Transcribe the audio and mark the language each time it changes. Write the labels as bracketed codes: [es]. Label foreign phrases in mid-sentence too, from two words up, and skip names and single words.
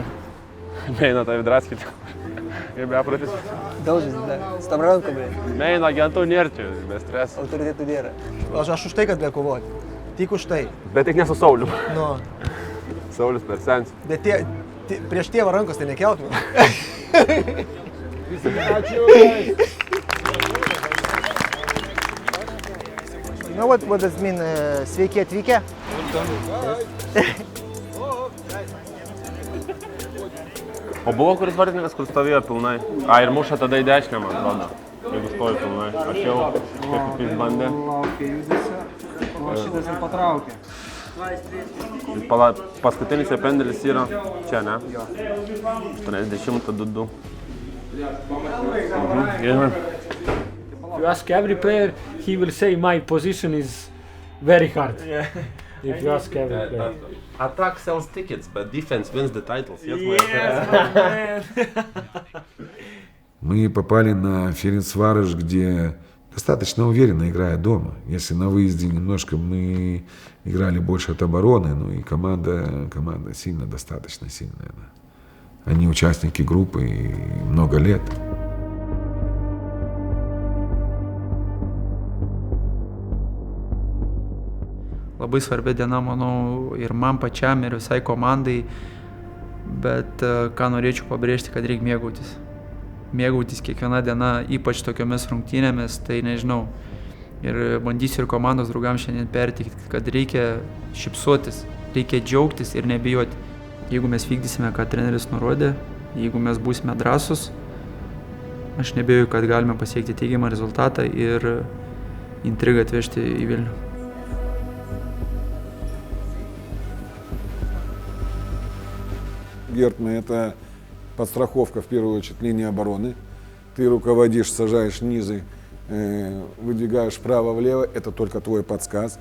[lt] Meina tai vidraskit. Kaip bepratis. Daužys, su tam rankom, bre. Meina agentų nėra čia, be streso. Autoritetų nėra. Aš už tai, kad be kovoti. Tik už tai. Bet tik ne su Saulium. Nu. Saulius per sens. Bet prieš tėvą rankos tai nekeltume. [en] You know what does mean [lt] sveiki atvykę? O buvo kuris vartininkas, kur stovėjo pilnai? Ir muša tada į dešinę, man atrodo. Jeigu stovi pilnai. Aš jau kaip jis bandė. O šitas ir patraukė. Paskutinis pendelis yra čia, ne? 80-2. [en] You ask every player, he will say my position is very hard. Yeah. If you ask every player. Attack sells tickets, but defense wins the titles. Yes, [ru] Мы попали на Ференцварош, где достаточно уверенно играя дома. Если на выезде немножко мы играли больше от обороны, ну и команда достаточно сильная. Да. Они участники группы много лет. [lt] Labai svarbi diena, manau, ir man pačiam, ir visai komandai, bet ką norėčiau pabrėžti, kad reikia mėgautis. Mėgautis kiekviena diena, ypač tokiomis rungtynėmis, tai nežinau. Ir bandysiu ir komandos draugams šiandien perteikti, kad reikia šypsotis, reikia džiaugtis ir nebijoti. Jeigu mes vykdysime, ką treneris nurodė, jeigu mes būsime drąsus, aš nebijoju, kad galime pasiekti teigiamą rezultatą ir intrigą atvežti į Vilnių. [ru] Гертман, это подстраховка в первую очередь линии обороны. Ты руководишь, сажаешь низы, выдвигаешь вправо-влево, это только твой подсказ.